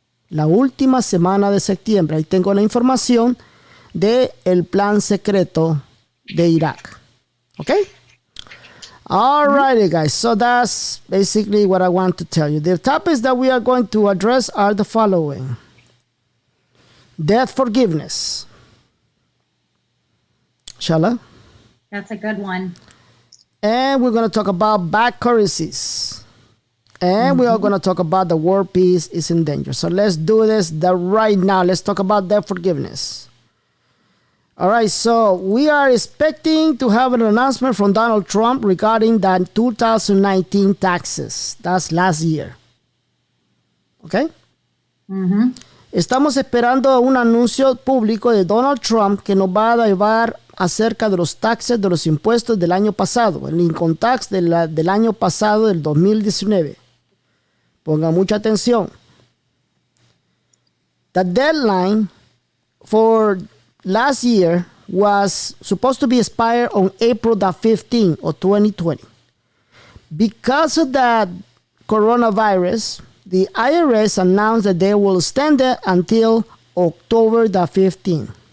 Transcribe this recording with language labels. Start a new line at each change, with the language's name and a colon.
Spanish: La última semana de septiembre. Ahí tengo la información del plan secreto de Irak.
English: Okay? Alrighty, guys. So that's basically what I want to tell you. The topics that we are going to address are the following. Debt forgiveness. Shala? That's a good one. And we're going to talk about bad currencies. And we are going to talk about the world peace is in danger. So let's do this right now. Let's talk about debt forgiveness. All right, so we are expecting to have an announcement from Donald Trump regarding the 2019 taxes. That's last year. Okay?
Spanish: Estamos esperando un anuncio público de Donald Trump que nos va a llevar acerca de los taxes de los impuestos del año pasado, el income tax del año pasado, del 2019. Pongan mucha atención.
English: The deadline for last year was supposed to be expired on April the 15th of 2020. Because of the coronavirus, the IRS announced that they will extend it until October the 15th.